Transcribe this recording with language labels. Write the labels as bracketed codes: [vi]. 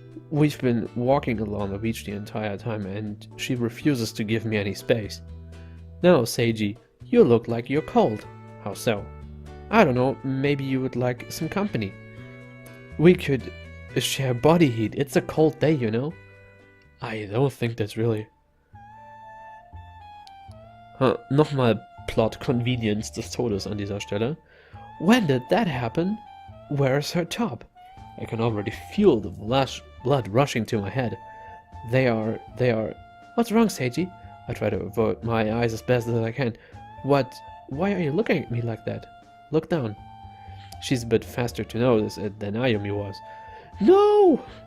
[en] We've been walking along the beach the entire time and she refuses to give me any space. No, Seiji, you look like you're cold. How so? I don't know, maybe you would like some company. We could share body heat. It's a cold day, you know? I don't think that's really... [de] Nochmal Plot Convenience des Todes an dieser Stelle. [en] When did that happen? Where's her top? I can already feel the blood rushing to my head. They are... What's wrong, Seiji? I try to avert my eyes as best as I can. What? Why are you looking at me like that? Look down. She's a bit faster to notice it than Ayumi was. No!